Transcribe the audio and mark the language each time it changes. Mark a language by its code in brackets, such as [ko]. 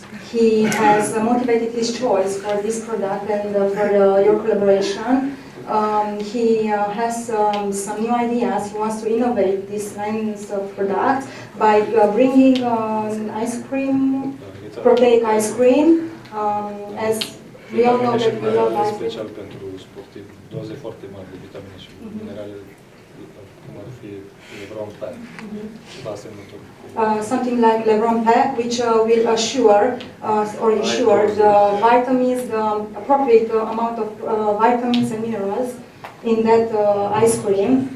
[en] He has motivated his choice for this product and for your collaboration. He has some new ideas. He wants to innovate these lines of products by bringing ice cream, proteic ice cream. As we all know that we love ice cream. [ro] Special pentru sportivi, doze foarte mari de vitamine și minerale, cum ar fi Levrone Pack, ceva asemănător. [en] Something like Levrone Pack, which will assure or ensure the vitamins, the appropriate amount of vitamins and minerals in that ice cream.